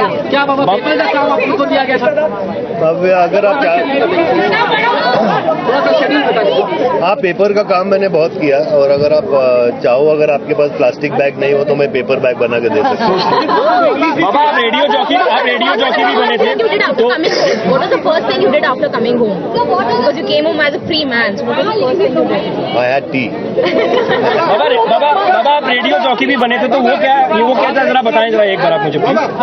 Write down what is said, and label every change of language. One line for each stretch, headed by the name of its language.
Hindi: क्या बाबा पेपर का काम आपको दिया गया था? अब अगर आप थोड़ा सा शेड्यूल बताइए। हाँ, पेपर का काम मैंने बहुत किया, और अगर आप चाहो, अगर आपके पास प्लास्टिक बैग नहीं हो तो मैं पेपर बैग बना के दे सकता हूँ। बाबा आप रेडियो जॉकी भी बने थे, तो
English: What was the first thing you did after coming home? Because you came home as a free man. So what was the first thing you did? I had tea.
Hindi: बाबा आप radio jockey भी बने थे, तो वो क्या था, जरा बताएं जरा एक बार आप मुझे प्लीज।